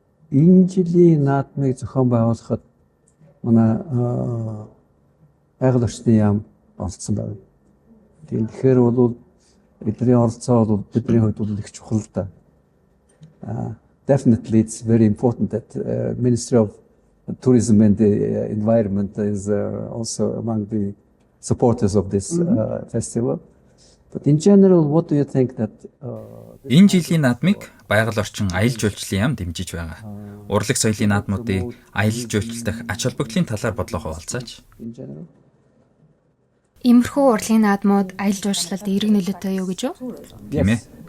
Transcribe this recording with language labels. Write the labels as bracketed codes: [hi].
[mn] Энэ жилийн наадмыг зохион байгуулахад манай байгаль орчны яам оролцсон байна. Тэгэхээр бол бидний оролцоо бол бидний хувьд бол их чухал да. [en] Definitely it's very important that Ministry of Tourism and the Environment is also among the supporters of this festival. But in general, what do you think that [mn] Энэ жилийн наадмыг байгаль орчин аялал жуулчлалын яам дэмжиж байгаа. Урлаг соёлын наадмуудыг аялал жуулчлах ач холбогдлын талаар бодлоо хуваалцаач. [en] in general? [mn] Иймэрхүү урлагийн наадмууд аялал жуулчлалд эерэг нөлөөтэй юу гэж юу? Тийм ээ.